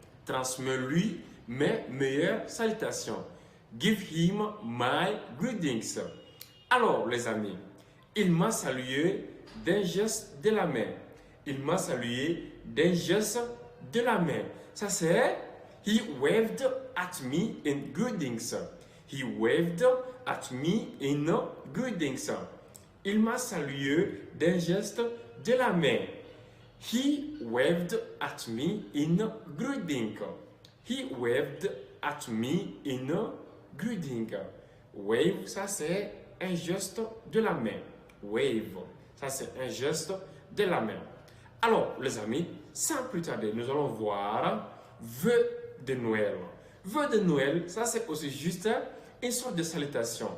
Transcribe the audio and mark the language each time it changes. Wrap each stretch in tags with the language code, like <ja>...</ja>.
<fr>Transmets-lui mes meilleures salutations.</fr> <en>Give him my greetings.</en> <fr>Alors, les amis, il m'a salué d'un geste de la main. Il m'a salué d'un geste de la main. Ça c'est</fr> <en>he waved at me in greetings. He waved at me in greetings.</en> <fr>Il m'a salué d'un geste de la main.</fr> <en>He waved at me in greeting. He waved at me in greeting.</en> <fr>Wave, ça c'est un geste de la main. Wave, ça c'est un geste de la main. Alors, les amis, sans plus tarder, nous allons voir vœux de Noël. Vœux de Noël, ça c'est aussi juste une sorte de salutation.</fr>